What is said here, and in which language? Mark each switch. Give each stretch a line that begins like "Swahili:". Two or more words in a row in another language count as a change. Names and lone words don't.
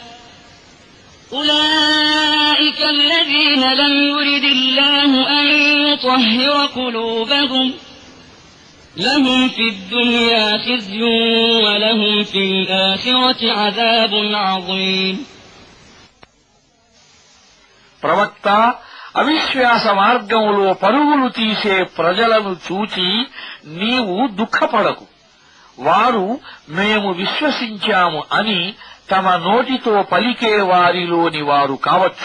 Arabic: أولئك الذين لم يرد الله أن يطهر قلوبهم لهم في الدنيا خزي ولهم في الآخرة عذاب عظيم.
Telugu: ప్రవక్త, అవిశ్వాస మార్గంలో పరుగులు తీసే ప్రజలను చూచి నీవు దుఃఖపడకు. వారు మేము విశ్వసించాము అని తమ నోటితో పలికే వారిలోని వారు కావచ్చు.